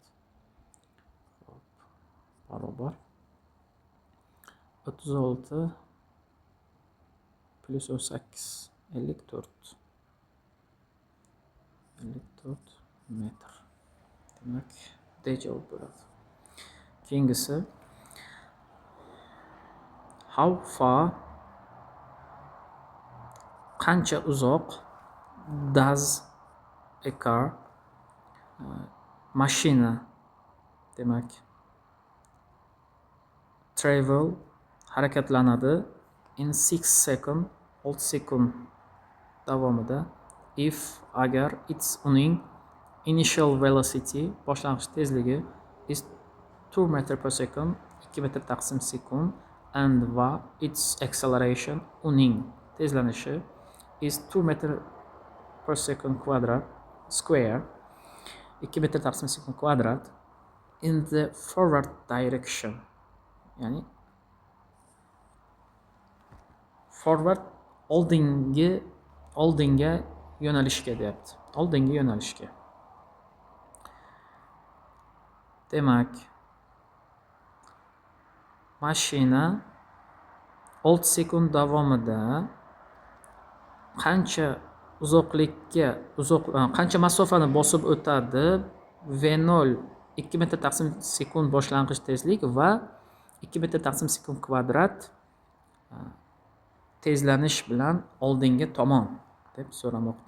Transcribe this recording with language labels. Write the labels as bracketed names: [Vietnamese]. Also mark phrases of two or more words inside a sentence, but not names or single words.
[Uzbek] Xo'p, barobar 36 plus 18 54 metr. Demak, D javob bo'ladi. Keyingisi [English] how far [Uzbek] qancha uzoq [English] does a car [Uzbek] mashina demak travel harakatlanadi [English] in 6 second [Uzbek] 6 sekund davomida if agar uning [English] initial velocity [Uzbek] boshlang'ich tezligi is 2 metr [English] per second [Uzbek] 2 metr taqsim sekund and va [English] its acceleration [Uzbek] uning tezlanishi is 2 metr [English] per second [Uzbek] kvadrat square 2 metr taqsim sekund kvadrat [English] in the forward direction [Uzbek] ya'ni forward oldinga yo'nalishga deyapti. Oldinga yo'nalishga. Demak, mashina 6 sekund davomida qancha qancha masofani bosib o'tadi V0 2 metr taqsim sekund boshlang'ich tezlik va 2 metr taqsim sekund kvadrat tezlanish bilan oldinga tomon deb so'ramoqda.